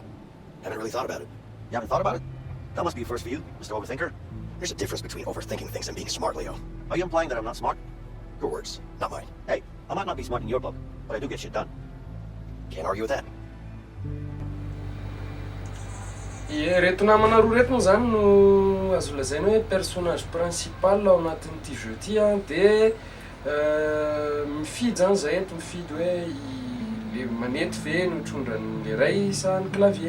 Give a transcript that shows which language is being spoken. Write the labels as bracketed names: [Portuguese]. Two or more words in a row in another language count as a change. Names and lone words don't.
[English] Haven't really thought about it. You haven't thought about it? That must be a first for you, Mr. Overthinker. There's a difference between overthinking things and being smart, Leo. Are you implying that I'm not smart? Your words, not mine. Hey, I might not be smart in your book, but I do get shit done. Can't argue with that. [Malagasy] Reto namana roa reto moa zany no azo lazaina hoe [French] personnage principal [Malagasy] ao anatin'ity jeu ty de mifidy zany zay eto mifidy hoe le manety ve no trondran'le ray sa ny clavier.